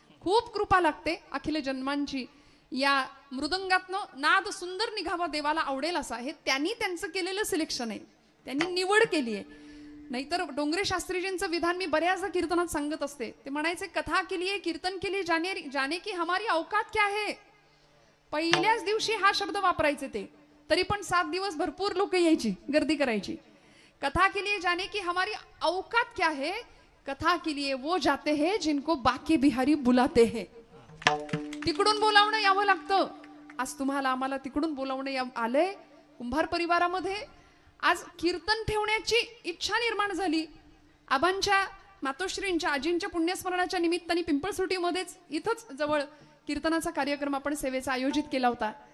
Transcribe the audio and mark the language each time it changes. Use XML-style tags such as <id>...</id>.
<mr>खूप कृपा लागते अखिल जन्मांची. या मृदंगातनं नाद सुंदर निघावा देवाला आवडेल असा हे त्यांनी त्यांचं केलेलं सिलेक्शन आहे, त्यांनी निवड केली आहे. नाहीतर डोंगरे शास्त्रीजींचं विधान मी बऱ्याचदा कीर्तनात सांगत असते. ते म्हणायचे कथा केली आहे, कीर्तन केली,</mr> <hi>जाने की हमारी औकात क्या है.</hi> <mr>पहिल्याच दिवशी हा शब्द वापरायचे ते, तरी पण 7 दिवस भरपूर लोक यायची, गर्दी करायची.</mr> <hi>कथा के लिए जाने की हमारी औकात क्या है, कथा के लिए वो जाते हैं जिनको बाके बिहारी बुलाते हैं.</hi> <mr>तिकडून बोलावणं यावं लागतं. आज तुम्हाला आम्हाला तिकडून बोलावणं आलंय. कुंभार परिवारामध्ये आज कीर्तन ठेवण्याची इच्छा निर्माण झाली. आबांच्या मातोश्रींच्या आजींच्या पुण्यस्मरणाच्या निमित्ताने पिंपळसुटीमध्येच इथंच जवळ कीर्तनाचा कार्यक्रम आपण सेवेचा आयोजित केला होता.</mr>